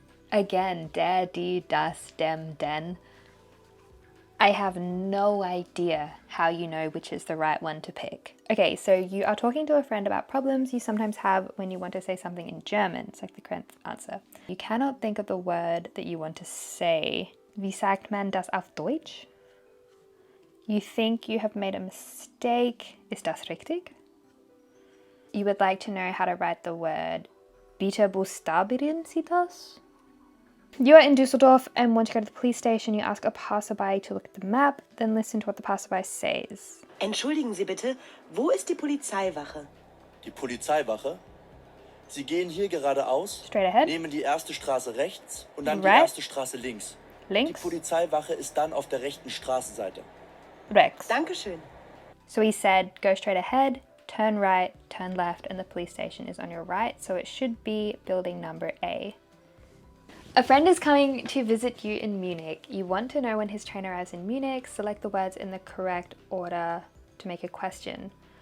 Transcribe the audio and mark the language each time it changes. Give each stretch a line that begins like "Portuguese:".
German: Again, der, die, das, dem, den.
English: I have no idea how you know which is the right one to pick. Okay, so you are talking to a friend about problems you sometimes have when you want to say something in German. It's like the correct answer. You cannot think of the word that you want to say.
German: Wie sagt man das auf Deutsch?
English: You think you have made a mistake.
German: Ist das richtig?
English: You would like to know how to write the word.
German: Bitte buchstabieren Sie das?
English: You are in Düsseldorf and want to go to the police station. You ask a passerby to look at the map, then listen to what the passerby says.
German: Entschuldigen Sie bitte, wo ist die Polizeiwache? Die Polizeiwache? Sie gehen hier geradeaus,
English: Straight ahead.
German: nehmen die erste Straße rechts und dann die
English: Right.
German: erste Straße links. Links. Die Polizeiwache ist dann auf der rechten Straßenseite. Rex. Dankeschön.
English: So he said, go straight ahead, turn right, turn left, and the police station is on your right. So it should be building number A. A friend is coming to visit you in Munich. You want to know when his train arrives in Munich. Select the words in the correct order to make a question.